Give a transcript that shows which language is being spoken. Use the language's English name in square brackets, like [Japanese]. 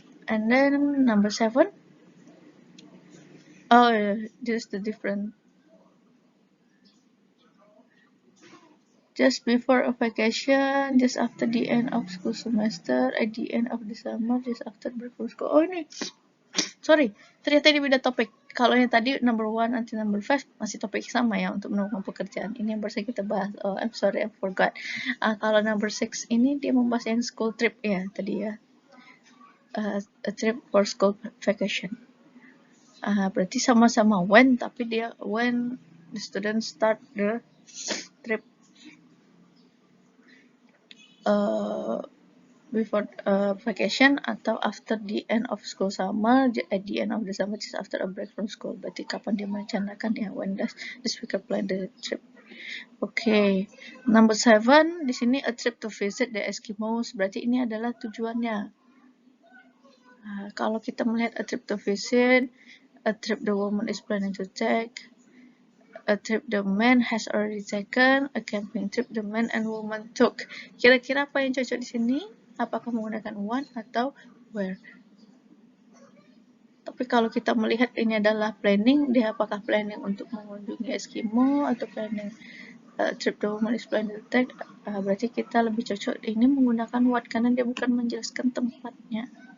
[English] And then number 7. Oh, yeah, this is the different. Just before a vacation, just after the end of school semester, at the end of the summer, just after break from school. [Indonesian] Oh ini, sorry, ternyata ini beda topik. Kalau yang tadi number 1 until number 5 masih topik sama ya untuk menemukan pekerjaan. Ini yang barusan kita bahas. [English] Oh, I'm sorry, I forgot. [Indonesian] Kalau number 6 ini dia membahas yang school trip ya tadi ya. [English] A trip for school vacation. [Indonesian] Berarti sama-sama [English] when, [Indonesian] tapi dia [English] when the student start the trip. Before vacation [Indonesian] atau [English] after the end of school summer, at the end of the summer, just after a break from school. [Indonesian] Berarti kapan dia merencanakan ya, [English] when does the speaker plan the trip. Okay, number 7 [Indonesian] di sini [English] a trip to visit the Eskimos, [Indonesian] berarti ini adalah tujuannya. Kalau kita melihat [English] a trip to visit, a trip the woman is planning to take, a trip the man has already taken, a camping trip the man and woman took. [Indonesian] Kira-kira apa yang cocok di sini? Apakah menggunakan one atau where? Tapi kalau kita melihat ini adalah planning, dia apakah planning untuk mengunjungi Eskimo atau planning trip [English] the woman is planning to take? [Indonesian] Berarti kita lebih cocok ini menggunakan what karena dia bukan menjelaskan tempatnya.